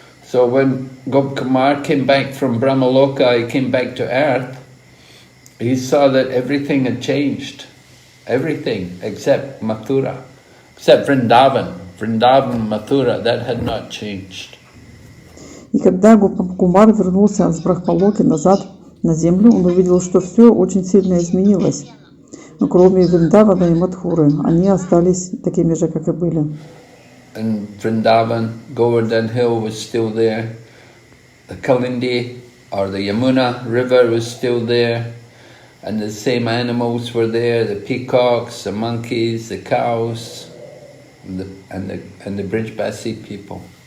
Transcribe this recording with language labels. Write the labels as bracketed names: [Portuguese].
[English] So when Gopkumar came back from Brahmaloka, he came back to earth, he saw that everything had changed. Everything except Mathura, except Vrindavan. Vrindavan, Mathura, that had not changed. [Russian] И когда Гопа-Кумар вернулся с Брахмалоки назад на землю, он увидел, что все очень сильно изменилось. Но кроме Вриндавана и Мадхуры, они остались такими же, как и были. [English] And Vrindavan, Govardhan Hill was still there. The Kalindi or the Yamuna river was still there. And the same animals were there, the peacocks, the monkeys, the cows, and the Brijbasi people.